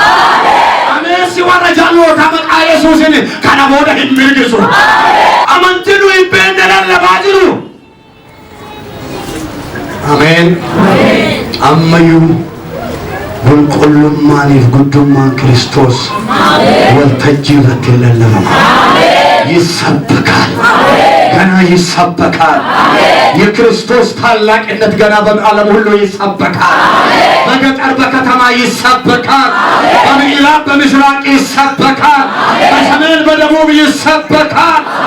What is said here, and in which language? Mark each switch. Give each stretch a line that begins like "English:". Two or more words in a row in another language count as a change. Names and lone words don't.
Oromo: Ameessi warra jallootaa maqaa Yesuusiin kana booda hin mirgisu. Amantiin nu hin beekne lallabaa jiru. Ameen. Ammayyuu qulqullummaaniif guddummaan Kiristoos waltajjii irratti lallabama.
Amharic: ይሰበካል ገና ይሰበካል የክርስቶስ ታላቅነት ገና በዓለም ሁሉ ይሰበካል በገጠር በከተማ ይሰበካል በምዕራብ በምስራቅ ይሰበካል በሰሜን በደቡብ ይሰበካል